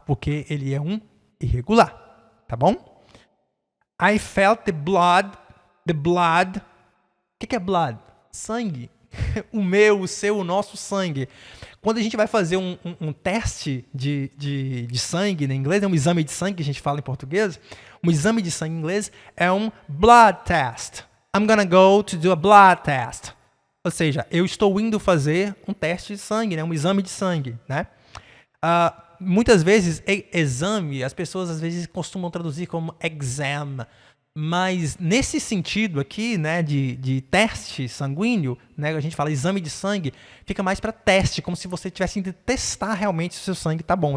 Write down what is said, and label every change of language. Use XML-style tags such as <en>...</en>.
<pt>Porque ele é um irregular, tá bom?</pt> <en>I felt the blood.</en> <pt>O que é blood? Sangue. O meu, o seu, o nosso sangue. Quando a gente vai fazer um teste de sangue em inglês, é um exame de sangue que a gente fala em português, um exame de sangue em inglês é um blood test.</pt> <en>I'm gonna go to do a blood test.</en> <pt>Ou seja, eu estou indo fazer um teste de sangue, né? Um exame de sangue, né? Muitas vezes, exame, as pessoas às vezes costumam traduzir como exam, mas nesse sentido aqui, né, de teste sanguíneo, né, a gente fala exame de sangue, fica mais para teste, como se você tivesse indo testar realmente se o seu sangue está bom.</pt>